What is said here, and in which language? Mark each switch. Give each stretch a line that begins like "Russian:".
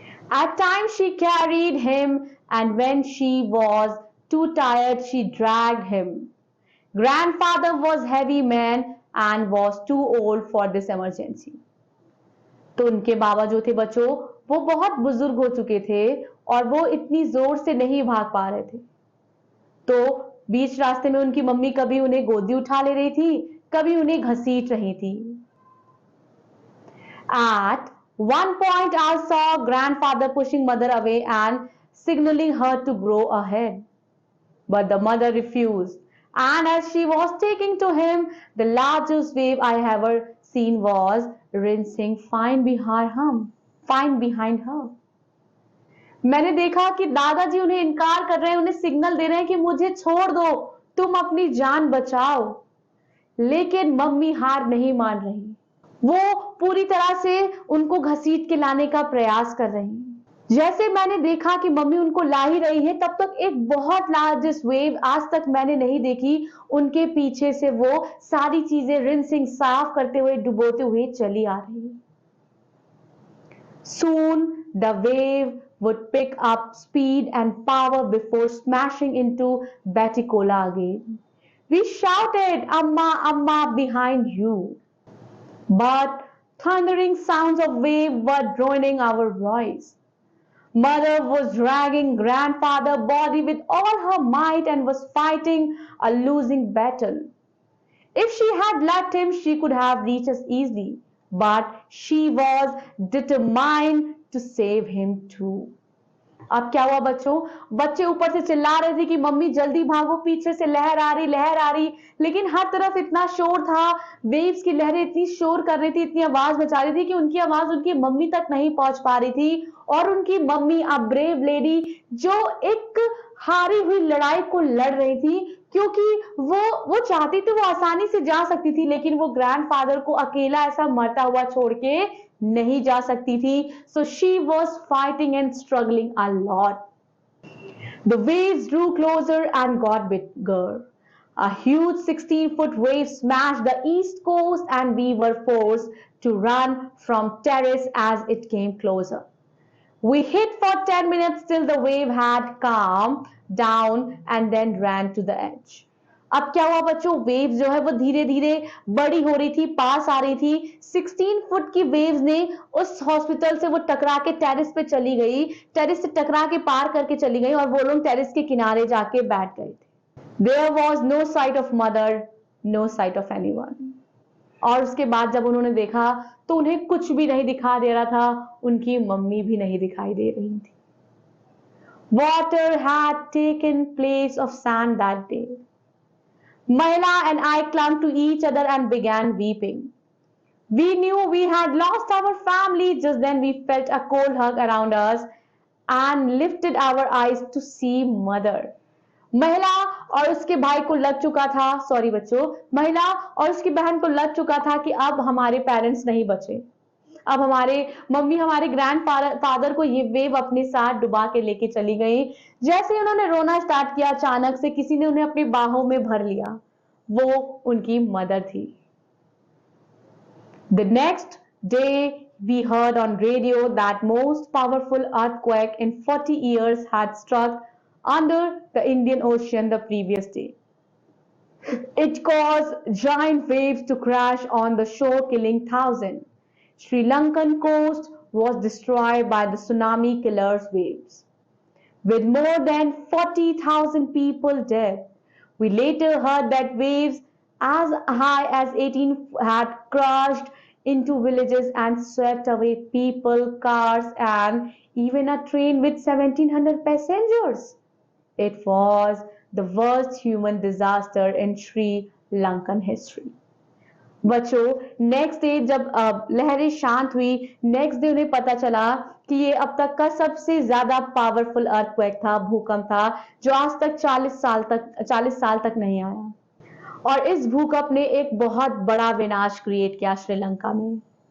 English: At times she carried him, and when she was too tired, she dragged him. Grandfather was heavy man and was too old for this emergency.
Hindi: तो उनके बाबा जो थे बच्चों, वो बहुत बुजुर्ग हो चुके थे और वो इतनी जोर से नहीं भाग पा रहे थे। तो बीच रास्ते में उनकी मम्मी कभी उन्हें गोदी उठा ले रही थी, कभी उन्हें घसीट रही थी।
English: At one point I saw grandfather pushing mother away and signaling her to go ahead. But the mother refused. And as she was taking to him, the largest wave I ever seen was rinsing fine behind her.
Hindi: मैंने देखा कि दादाजी उन्हें इनकार कर रहे हैं, उन्हें सिग्नल दे रहे हैं कि मुझे छोड़ दो, तुम अपनी जान बचाओ। लेकिन मम्मी हार नहीं मान रही, वो पूरी तरह से उनको घसीट के लाने का प्रयास कर रही हैं। जैसे मैंने देखा कि मम्मी उनको ला ही रही है, तब तक एक बहुत लार्जेस्ट वेव आज तक मैंने नहीं देखी, उनके पीछे से वो सारी चीजें रिंसिंग साफ करते हुए, डुबोते हुए चली आ रही है।
English: Soon the wave would pick up speed and power before smashing into Batticola again. We shouted, "Amma, Amma," behind you. But thundering sounds of wave were drowning our voice. Mother was dragging grandfather's body with all her might and was fighting a losing battle. If she had left him, she could have reached us easily, but she was determined to save him too.
Hindi: अब क्या हुआ बच्चों? बच्चे ऊपर से चिल्ला रहे थे कि मम्मी जल्दी भागो, पीछे से लहर आ रही, लेकिन हर तरफ इतना शोर था, वेव्स की लहरें इतनी शोर कर रही थी, इतनी आवाज मचा रही थी कि उनकी आवाज उनकी मम्मी तक नहीं पहुंच पा रही थी। और उनकी मम्मी,
English: a brave lady,
Hindi: जो एक हारी हुई लड़ाई को लड़ रही थी, क्योंकि वो चाहती थी वो आसानी से जा सकती थी, लेकिन वो ग्रैंडफादर को अकेला ऐसा मरता हुआ छोड़ के नहीं जा सकती थी।
English: So she was fighting and struggling a lot. The waves drew closer and got bigger. A huge 16-foot wave smashed the east coast and we were forced to run from terrace as it came closer. We hid for 10 minutes till the wave had calmed down and then ran to the edge.
Hindi: अब क्या हुआ बच्चों? Waves जो है वो धीरे धीरे बड़ी हो रही थी, पास आ रही थी। 16 फुट की वेव्स ने उस हॉस्पिटल से वो टकरा के टेरेस पे चली गई, टेरेस से टकरा के पार करके चली गई और वो लोग टेरेस के किनारे जाके बैठ गए थे।
English: There was no sight of mother, no sight of anyone.
Hindi: और उसके बाद जब उन्होंने देखा तो उन्हें कुछ भी नहीं दिखा दे रहा था, उनकी मम्मी भी नहीं दिखाई दे रही थी।
English: Water had taken place of sand that day. Mahila and I clung to each other and began weeping. We knew we had lost our family. Just then we felt a cold hug around us and lifted our eyes to see mother.
Hindi: महिला और उसके भाई को लग चुका था, sorry बच्चों, महिला और उसकी बहन को लग चुका था कि अब हमारे पेरेंट्स नहीं बचे। अब हमारे मम्मी हमारे ग्रैंड फादर को ये वेव अपने साथ डुबा के लेके चली गई। जैसे ही उन्होंने रोना स्टार्ट किया, अचानक से किसी ने उन्हें अपनी बाहों में भर लिया। वो उनकी मदर थी।
English: The next day, we heard on radio that most powerful earthquake in 40 years had struck under the Indian Ocean the previous day. It caused giant waves to crash on the shore, killing thousands. Sri Lankan coast was destroyed by the tsunami killer's waves, with more than 40,000 people dead. We later heard that waves as high as 18 had crashed into villages and swept away people, cars, and even a train with 1,700 passengers. It was the worst human disaster in Sri Lankan history.
Hindi: बच्चों, next day जब लहरें शांत हुई, next day उन्हें पता चला कि ये अब तक का सबसे ज्यादा पावरफुल अर्थक्वेक था, भूकंप था, जो आज तक 40 साल तक नहीं आया। और इस भूकंप ने एक बहुत बड़ा विनाश क्रिएट किया श्रीलंका में।